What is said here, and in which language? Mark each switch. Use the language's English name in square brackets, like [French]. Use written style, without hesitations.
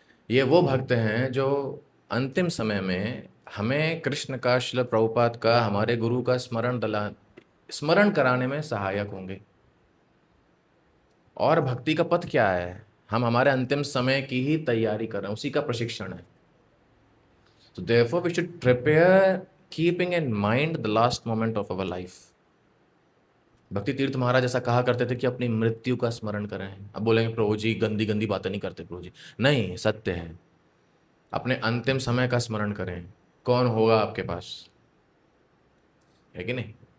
[Hindi] ये वो भक्त हैं जो अंतिम समय में हमें कृष्ण का, श्रील प्रभुपाद का, हमारे गुरु का स्मरण कराने में सहायक होंगे। और भक्ति का पथ क्या है? हम हमारे अंतिम समय की ही तैयारी कर रहे हैं, उसी का प्रशिक्षण है। [English] तो therefore we should prepare keeping in mind the last moment of our life। [Hindi] भक्ति तीर्थ महाराज ऐसा कहा करते थे कि अपनी मृत्यु का स्मरण करें। अब बोलेंगे प्रभु जी गंदी गंदी बातें नहीं करते प्रभु जी, नहीं, सत्य है। अपने अंतिम समय का स्मरण करें, कौन होगा आपके पास, है कि नहीं।